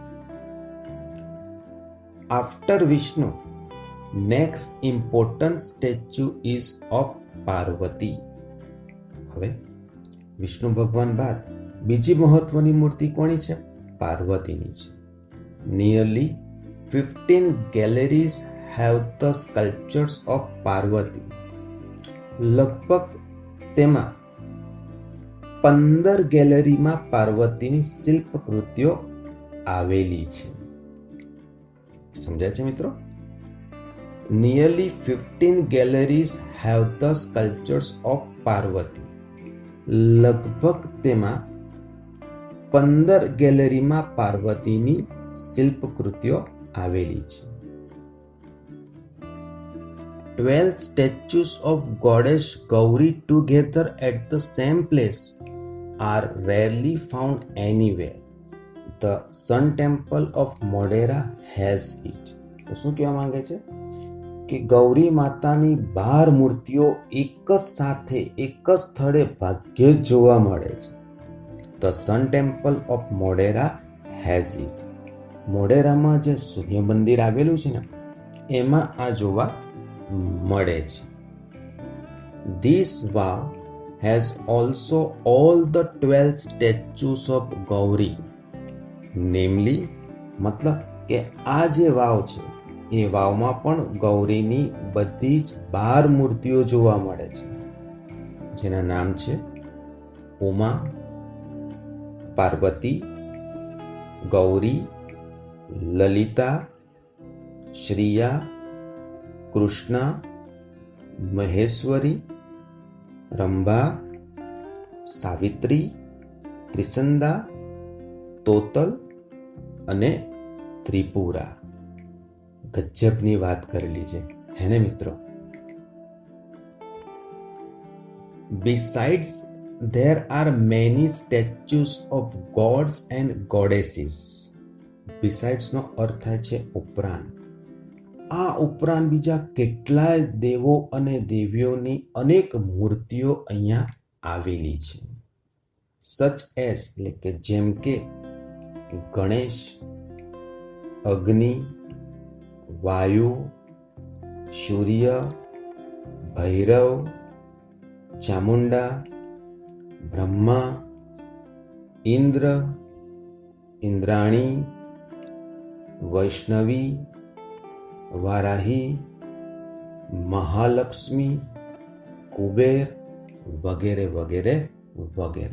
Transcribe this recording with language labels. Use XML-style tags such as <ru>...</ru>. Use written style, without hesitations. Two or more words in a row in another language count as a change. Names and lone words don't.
<en>After Vishnu next important statue is of Parvati.</en> <gu>હવે વિષ્ણુ ભગવાન બાદ બીજી મહત્વની મૂર્તિ કોની છે? પાર્વતીની છે.</gu> <en>નિયરલી 15 galleries have the sculptures of પાર્વતી.</en> <gu>લગભગ તેમાં 15 ગેલેરીમાં પાર્વતીની શિલ્પકૃતિઓ આવેલી છે. સમજાય છે મિત્રો?</gu> <en>Nearly 15 galleries have the sculptures of પાર્વતી.</en> <gu>લગભગ તેમાં 15 ગેલેરીમાં પાર્વતીની શિલ્પકૃતિઓ આવેલી છે.</gu> <en>12 statues of goddess Gauri together at the same place are rarely found anywhere. The Sun Temple of Modera has it.</en> <gu>તો શું કહેવા માંગે છે કે ગૌરી માતાની 12 મૂર્તિઓ એક જ સાથે એક જ સ્થળે ભાગ્યે જ જોવા મળે છે.</gu> <en>The Sun Temple of Modera has it.</en> <gu>મોઢેરામાં જે સૂર્ય મંદિર આવેલું છે ને એમાં આ જોવા મળે છે.</gu> <en>This vow has also all the 12 statues of Gauri. Namely,</en> <gu>મતલબ કે આ જે વાવ છે એ વાવમાં પણ ગૌરીની બધી જ 12 મૂર્તિઓ જોવા મળે છે, જેના નામ છે ઉમા, પાર્વતી, ગૌરી, લલિતા, શ્રીયા, કૃષ્ણા, મહેશ્વરી, રંભા, સાવિત્રી, ત્રિસંદા, તોતલ અને ત્રિપુરા. ગજબની વાત કરેલી છે હે ને મિત્રો?</gu> <en>Besides, there are many statues of gods and goddesses.</en> <gu>Besides નો અર્થ થાય છે ઉપરાંત. આ ઉપરાંત બીજા કેટલાય દેવો અને દેવીઓની અનેક મૂર્તિઓ અહીંયા આવેલી છે.</gu> <en>such as</en> <gu>એટલે કે જેમ કે ગણેશ, અગ્નિ, વાયુ, સૂર્ય, ભૈરવ, ચામુંડા, બ્રહ્મા, ઇન્દ્ર, ઇન્દ્રાણી, વૈષ્ણવી, વારાહી, મહાલક્ષ્મી, કુબેર વગેરે વગેરે વગેરે.</gu>